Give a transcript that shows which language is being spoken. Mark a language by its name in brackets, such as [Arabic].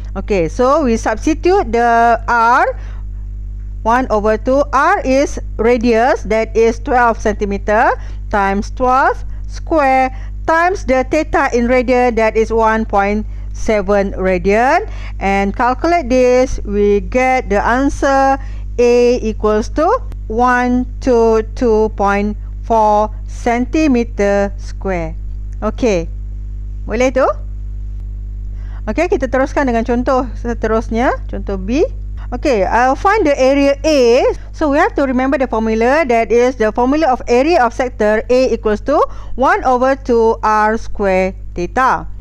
[English] Okay, so we substitute the R, 1 over 2, R is radius, that is 12 centimeter, times 12 square times the theta in radian, that is 1.0 radian, and calculate this, we get the answer A equals to 122.4 centimeter square. [Malay] Okey, boleh tu? Okey, kita teruskan dengan contoh seterusnya, contoh B. [English] Okay, I'll find the area A. So we have to remember the formula. That is the formula of area of sector A equals to 1 over 2 r square theta.